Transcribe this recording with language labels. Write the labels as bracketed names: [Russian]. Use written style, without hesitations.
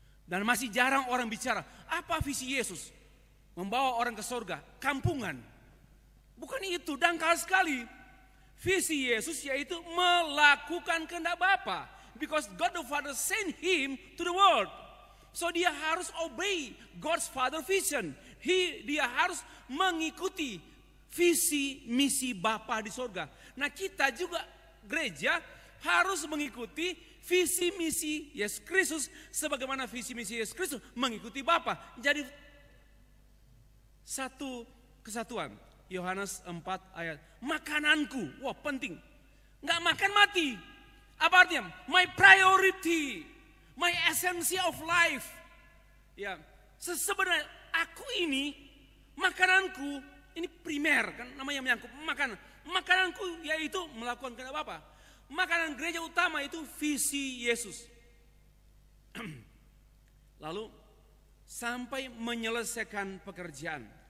[Indonesian] Dan masih jarang orang bicara, apa visi Yesus? Membawa orang ke surga, kampungan. Bukan itu, dangkal sekali. Visi Yesus yaitu melakukan kehendak Bapa. [English] Because God the Father sent him to the world. [Indonesian] So dia harus [English] obey God's Father vision. [Indonesian] Dia harus mengikuti visi misi Bapa di surga. Nah, kita juga gereja harus mengikuti visi misi Yesus Kristus sebagaimana visi misi Yesus Kristus mengikuti Bapa. Jadi satu kesatuan. Yohanes 4 ayat, makananku, wah penting. Nggak makan mati. Apa artinya? [English] My priority, my essence of life. [Indonesian] Ya, sebenarnya aku ini, makananku, ini primer kan namanya menyangkut makanan. Makananku yaitu melakukan kehendak Bapa. Makanan gereja utama itu visi Yesus. Lalu sampai menyelesaikan pekerjaan.